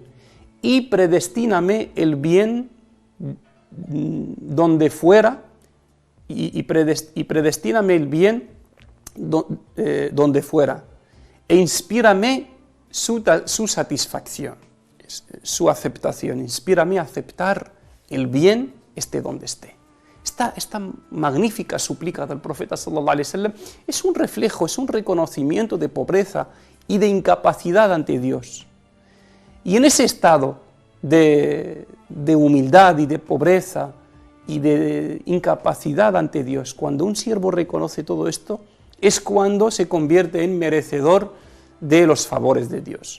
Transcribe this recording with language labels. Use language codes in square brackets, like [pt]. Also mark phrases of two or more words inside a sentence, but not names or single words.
[es] Y predestíname el bien donde fuera, y predestíname el bien donde fuera. E inspírame su satisfacción, su aceptación. Inspírame a aceptar el bien esté donde esté. Esta magnífica súplica del profeta [ar] صلى الله عليه وسلم [es] es un reflejo, es un reconocimiento de pobreza y de incapacidad ante Dios. Y en ese estado de humildad y de pobreza y de incapacidad ante Dios, cuando un siervo reconoce todo esto, es cuando se convierte en merecedor de los favores de Dios.